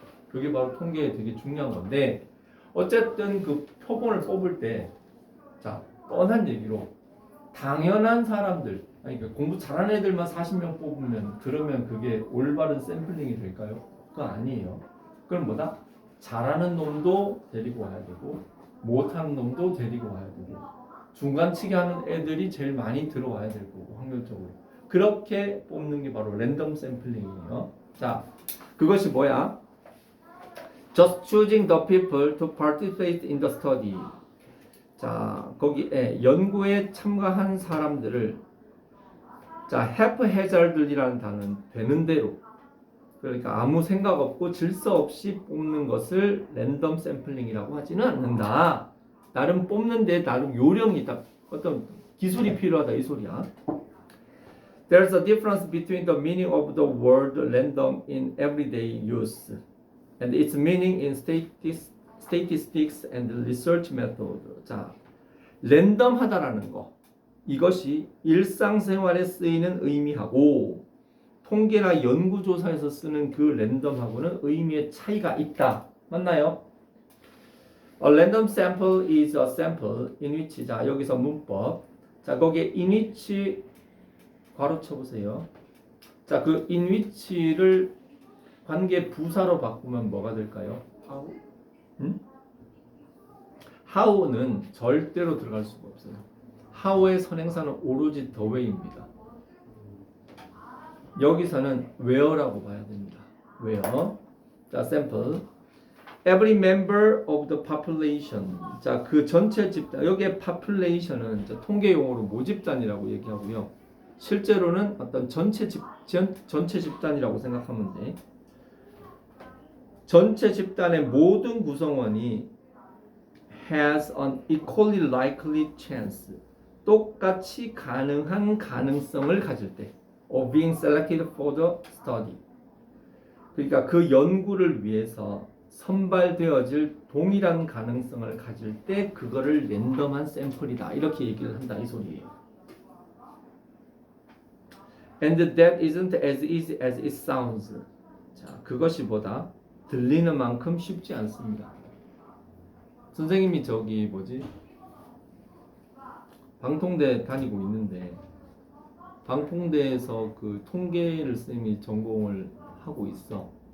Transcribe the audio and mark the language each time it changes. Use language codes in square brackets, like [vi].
[ko] 그게 바로 통계에 되게 중요한 건데 어쨌든 그 표본을 뽑을 때 자, 뻔한 얘기로 당연한 사람들 아니 그러니까 공부 잘하는 애들만 40명 뽑으면 그러면 그게 올바른 샘플링이 될까요? 그거 아니에요. 그럼 뭐다? 잘하는 놈도 데리고 와야 되고 못하는 놈도 데리고 와야 되고 중간치기 하는 애들이 제일 많이 들어와야 될 거고 확률적으로 그렇게 뽑는 게 바로 랜덤 샘플링이에요. 자, 그것이 뭐야? [en] Just choosing the people to participate in the study. [ko] 자, 거기에 연구에 참가한 사람들을 자, haphazard이라는 단어는 되는 대로 그러니까 아무 생각 없고 질서 없이 뽑는 것을 랜덤 샘플링이라고 하지는 않는다. 나름 뽑는데 나름 요령이 있다. 어떤 기술이 필요하다 이 소리야. [en] There's a difference between the meaning of the word random in everyday use and its meaning in statistics and research method. [ko] 자, 랜덤하다라는 거. 이것이 일상생활에 쓰이는 의미하고 통계나 연구조사에서 쓰는 그 랜덤하고는 의미의 차이가 있다. 맞나요? [en] A random sample is a sample in which [ko] 자 여기서 문법 자 거기에 [en] in which [ko] 괄호 쳐보세요. 자 그 in which를 관계 부사로 바꾸면 뭐가 될까요? [en] how? [ko] how는 절대로 들어갈 수가 없어요. how의 선행사는 오로지 the way입니다. 여기서는 where라고 봐야 됩니다. [en] where. 자, sample. Every member of the population. [ko] 자, 그 전체 집단. 여기에 population은 통계 용어로 모집단이라고 얘기하고요. 실제로는 어떤 전체 집단이라고 생각하면 돼. 전체 집단의 모든 구성원이 [en] has an equally likely chance. [ko] 똑같이 가능한 가능성을 가질 때. [en] of being selected for the study. [ko] 그러니까 그 연구를 위해서 선발되어질 동일한 가능성을 가질 때 그거를 랜덤한 샘플이다. 이렇게 얘기를 한다 이 소리예요. [en] And that isn't as easy as it sounds. [ko] 자, 그것이 보다 들리는 만큼 쉽지 않습니다. 선생님이 저기 뭐지? 방통대 다니고 있는데 방통대에서 그 통계를 쌤이 전공을 하고 있어.